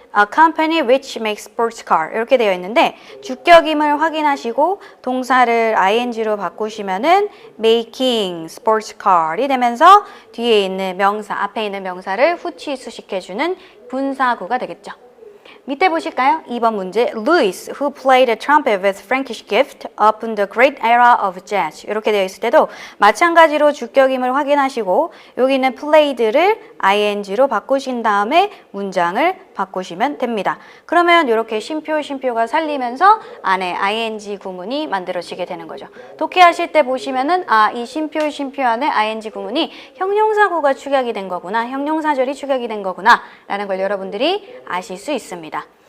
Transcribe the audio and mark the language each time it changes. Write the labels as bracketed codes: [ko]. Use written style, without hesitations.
[en] A company which makes sports car [ko] 이렇게 되어 있는데 주격임을 확인하시고 동사를 ing로 바꾸시면은 [en] making sports car [ko] 이 되면서 뒤에 있는 명사, 앞에 있는 명사를 후치 수식해주는 분사구가 되겠죠. 밑에 보실까요? 2번 문제. [en] Louis, who played the trumpet with Frankish gift up in the great era of jazz. [ko] 이렇게 되어 있을 때도 마찬가지로 주격임을 확인하시고 여기 있는 played를 ing로 바꾸신 다음에 문장을 바꾸시면 됩니다. 그러면 이렇게 쉼표가 살리면서 안에 ing 구문이 만들어지게 되는 거죠. 독해하실 때 보시면은 이 쉼표 안에 ing 구문이 형용사구가 축약이 된 거구나, 형용사절이 축약이 된 거구나 라는 걸 여러분들이 아실 수 있습니다.